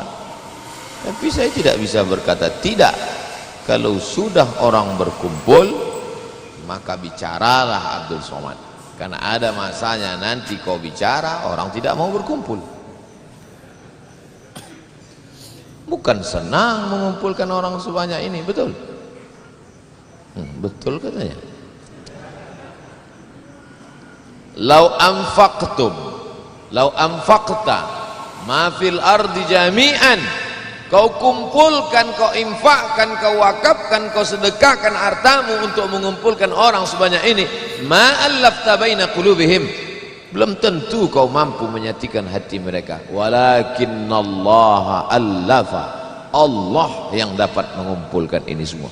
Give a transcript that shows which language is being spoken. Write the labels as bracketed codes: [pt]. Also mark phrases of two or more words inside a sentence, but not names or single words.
[id] Tapi saya tidak bisa berkata tidak. Kalau sudah orang berkumpul, maka bicaralah Abdul Somad. Karena ada masanya nanti kau bicara, orang tidak mau berkumpul. Bukan senang mengumpulkan orang sebanyak ini, betul? Betul katanya. [ar] لو أنفقت ما في الأرض جميعا, [id] kau kumpulkan, kau infakkan, kau wakafkan, kau sedekahkan hartamu untuk mengumpulkan orang sebanyak ini, [ar] ما ألفت بين قلوبهم, [id] belum tentu kau mampu menyatukan hati mereka. [ar] ولكن الله ألف, [id] Allah yang dapat mengumpulkan ini semua.